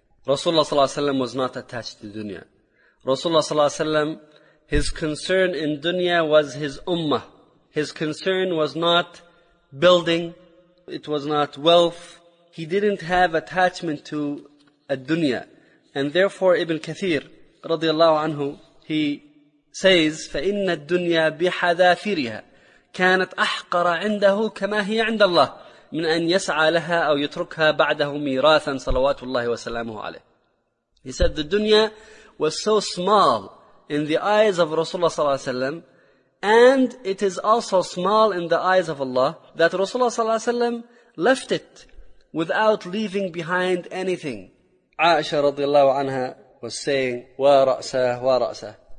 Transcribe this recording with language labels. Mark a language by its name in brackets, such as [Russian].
[English] Rasulullah sallallahu alaihi wasallam was not attached to dunya. Rasulullah sallallahu alaihi wasallam, his concern in dunya was his ummah. His concern was not building, it was not wealth. He didn't have attachment to ad-dunya. And therefore Ibn Kathir radiallahu anhu, he says, [Arabic] فَإِنَّ الدُّنْيَا بِحَذَافِرِهَا كَانَتْ أَحْقَرَ عِنْدَهُ كَمَا هِيَ عِنْدَ اللَّهِ مِنْ أَنْ يَسْعَى لَهَا أَوْ يَتْرُكْهَا بَعْدَهُ مِيرَاثًا صَلَوَاتُ اللَّهِ وَسَلَامُهُ عَلَيْهِ. [English] He said, the dunya was so small in the eyes of Rasulullah sallallahu alaihi wasallam, and it is also small in the eyes of Allah, that Rasulullah sallallahu alaihi wasallam left it without leaving behind anything. Aisha radiallahu anha was saying, "Wa ra'sah, wa ra'sah.